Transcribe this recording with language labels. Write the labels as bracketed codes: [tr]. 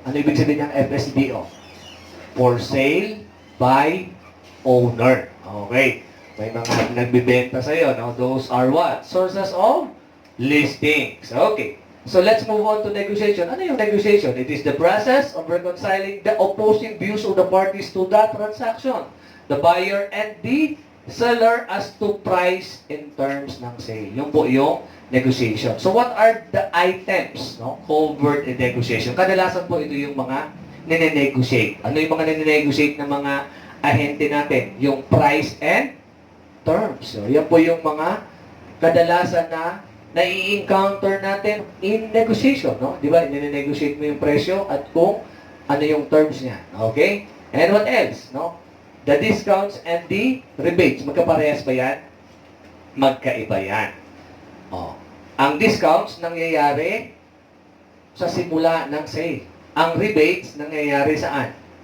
[tl] Ano ibig sabihin ng FSBO? [en] For sale by owner. [tl] Okay. May mga nagbibenta sa'yo, no? [en] Those are what? Sources of listings. Okay. So let's move on to negotiation. [tl] Ano yung negotiation? [en] It is the process of reconciling the opposing views of the parties to that transaction. The buyer and the seller as to price in terms ng sale. [tl] Yung po yung negotiation. [en] So what are the items, no, covered in negotiation? [tl] Kadalasan po ito yung mga nine-negotiate. Ano yung mga nine-negotiate ng mga ahente natin? Yung [en] price and terms. [tl] So, yan po yung mga kadalasan na nai-encounter natin in negotiation, no? Di ba? Nine-negotiate mo yung presyo at kung ano yung terms niya. Okay? [en] And what else, no? The discounts and the rebates. [tl] Magkaparehas ba yan? Magkaiba yan. Oh. Ang discounts nangyayari sa simula ng sale. Ang rebates nangyayari saan?